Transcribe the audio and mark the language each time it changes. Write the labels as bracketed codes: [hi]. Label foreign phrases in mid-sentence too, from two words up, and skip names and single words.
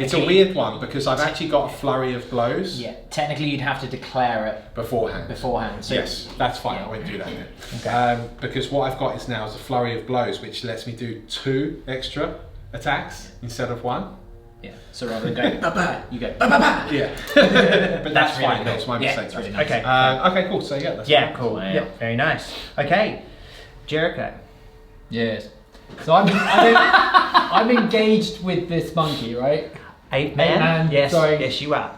[en] It's a weird one because I've actually got a flurry of blows Yeah, technically you'd have to declare it beforehand. beforehand. So Yes, that's fine. I won't do that then. Because what I've got is now is a flurry of blows, which lets me do 2 extra attacks instead of 1. Yeah. So rather than going ba-ba, you go ba-ba-ba. Yeah, but that's really fine. cool. That's my Yeah, mistake. it's really nice. Okay. Okay, cool. So yeah, that's Yeah, fine. cool. Wow. Yeah, very nice. Okay, Jericho. Yes. So I'm engaged with this monkey, right? 8 man. Yes. Sorry. Yes, you are.